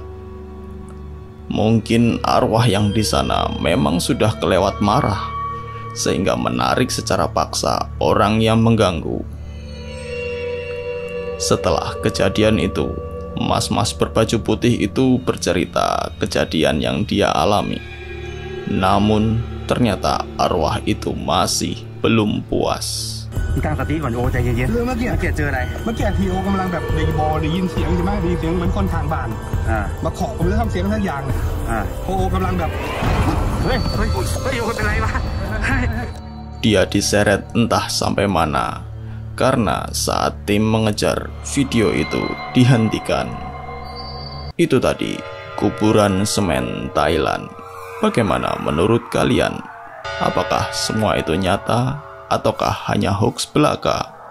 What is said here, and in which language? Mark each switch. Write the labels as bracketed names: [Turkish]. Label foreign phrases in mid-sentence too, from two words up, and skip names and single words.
[Indonesian] Mungkin arwah yang di sana memang sudah kelewat marah, sehingga menarik secara paksa orang yang mengganggu. Setelah kejadian itu, mas-mas berbaju putih itu bercerita kejadian yang dia alami. Namun, ternyata arwah itu masih belum puas. [Thai] ตั้งสติก่อนโอใจเย็นๆเมื่อกี้เจออะไรเมื่อกี้ทีโอกำลังแบบได้ยินเสียงใช่ไหมได้ยินเสียงเหมือนคนทางบ้านมาเคาะผมเลยทำเสียงทักอย่างโอกำลังแบบเฮ้ยโอเป็นไรวะ [Indonesian] Dia diseret entah sampai mana karena saat tim mengejar, video itu dihentikan. Itu tadi kuburan semen Thailand. Bagaimana menurut kalian? Apakah semua itu nyata ataukah hanya hoax belaka?